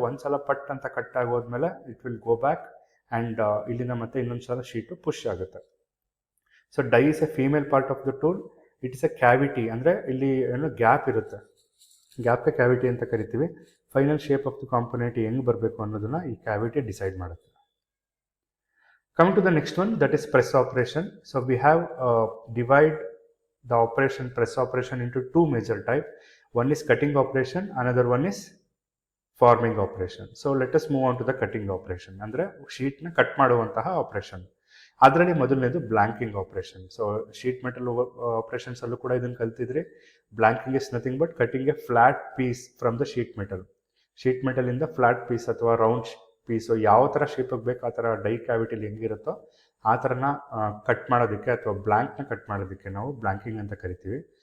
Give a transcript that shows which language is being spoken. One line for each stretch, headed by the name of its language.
Kannada: ಒಂದ್ಸಲ ಪಟ್ ಅಂತ cut ಆಗೋದ್ಮೇಲೆ
English: it will go back
Kannada: and ಇಲ್ಲಿಂದ ಮತ್ತೆ ಇನ್ನೊಂದು ಸಲ ಶೀಟು ಪುಷ್ ಆಗುತ್ತೆ.
English: so die is a female part of the tool, it is a cavity,
Kannada: ಅಂದರೆ ಇಲ್ಲಿ ಏನೋ ಗ್ಯಾಪ್ ಇರುತ್ತೆ, ಗ್ಯಾಪ್ಗೆ ಕ್ಯಾವಿಟಿ ಅಂತ ಕರಿತೀವಿ. Final shape of the component ಹೆಂಗೆ ಬರಬೇಕು ಅನ್ನೋದನ್ನ ಈ ಕ್ಯಾವಿಟಿ ಡಿಸೈಡ್ ಮಾಡುತ್ತೆ.
English: Coming to the next one, that is press operation. So we have divide the operation, press operation, into two major types. One is cutting operation, another one is forming operation. So let us move on to the cutting operation.
Kannada: ಅಂದರೆ ಶೀಟ್ನ cut ಮಾಡುವಂತಹ operation. ಅದರಲ್ಲಿ ಮೊದಲನೇದು banking operation. So sheet metal operations ಅಲ್ಲೂ ಕೂಡ ಇದನ್ನು ಕಲ್ತಿದ್ರಿ.
English: Blanking is nothing but cutting a flat piece from the sheet metal.
Kannada: Sheet ಮೆಟಲಿಂದ flat piece ಅಥವಾ round piece ಯಾವ ಥರ ಶೇಪಿಗೆ ಬೇಕು ಆ ಥರ ಡೈ ಕ್ಯಾವಿಟಿಲಿ ಹೆಂಗಿರುತ್ತೋ ಆ ಥರನ ಕಟ್ ಮಾಡೋದಕ್ಕೆ ಅಥವಾ ಬ್ಲ್ಯಾಂಕ್ನ ಕಟ್ ಮಾಡೋದಕ್ಕೆ ನಾವು ಬ್ಲ್ಯಾಂಕಿಂಗ್ ಅಂತ ಕರಿತೀವಿ.